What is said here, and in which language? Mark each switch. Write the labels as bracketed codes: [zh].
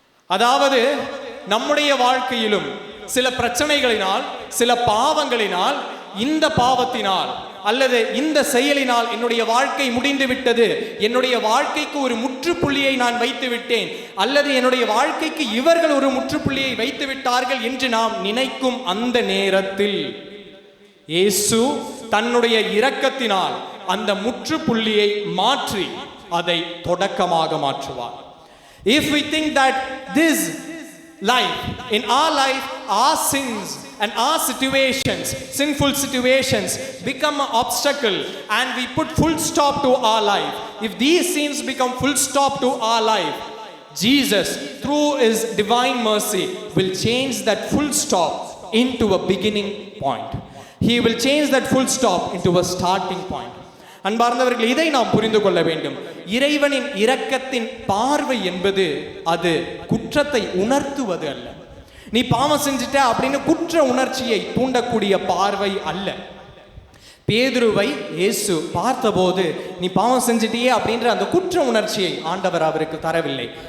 [ta] அதாவது நம்முடைய வாழ்க்கையிலும் சில பிரச்சனைகளினால், சில பாவங்களினால், இந்த பாவத்தினால் அல்லது இந்த செயலினால் என்னுடைய வாழ்க்கை முடிந்து விட்டது, என்னுடைய வாழ்க்கைக்கு ஒரு முற்றுப்புள்ளியை நான் வைத்து விட்டேன், அல்லது என்னுடைய வாழ்க்கைக்கு இவர்கள் ஒரு முற்றுப்புள்ளியை வைத்து விட்டார்கள் என்று நாம் நினைக்கும் அந்த நேரத்தில் இயேசு தன்னுடைய இரக்கத்தினால் அந்த முற்றுப்புள்ளியை மாற்றி அதை தொடக்கமாக மாற்றுவார். [en] If we think that this life, in our life, our sins and our situations, sinful situations become an obstacle and we put full stop to our life, if these sins become full stop to our life, Jesus through his divine mercy will change that full stop into a beginning point. He will change that full stop into a starting point. [ta] அன்பார்ந்தவர்கள், இதை நாம் புரிந்து கொள்ள வேண்டும். இறைவனின் இரக்கத்தின் பார்வை என்பது அது குற்றத்தை உணர்த்துவது அல்ல. நீ பாவம் செஞ்சிட்ட அப்படின்னு குற்ற உணர்ச்சியை தூண்டக்கூடிய பார்வை அல்ல. பேதுருவை இயேசு பார்த்தபோது நீ பாவம் செஞ்சிட்டியே அப்படின்ற அந்த குற்ற உணர்ச்சியை ஆண்டவர் அவருக்கு தரவில்லை.